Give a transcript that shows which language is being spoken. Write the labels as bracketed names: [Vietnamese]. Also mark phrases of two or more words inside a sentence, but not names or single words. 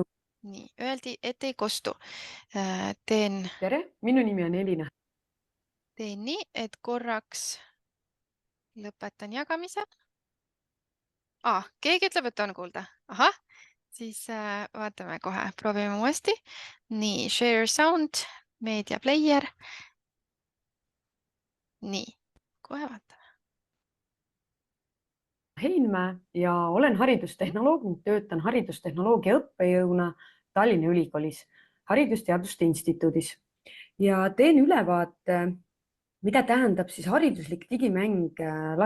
[Estonian] Nii, öeldi, et ei kostu. Teen minu nimi on Elina. Teen nii, et korraks lõpetan jagamise. Keegi ütleb, et on kuulda. Ahah, siis vaatame kohe. Proovime uuesti. Nii, [English] share sound, media player. [Estonian] Nii, kohe vaatame. Heinmäe ja olen haridustehnoloog ning töötan haridustehnoloogia õppejõuna Tallinna Ülikoolis Haridusteaduste Instituudis ja teen ülevaate, mida tähendab siis hariduslik digimäng laste.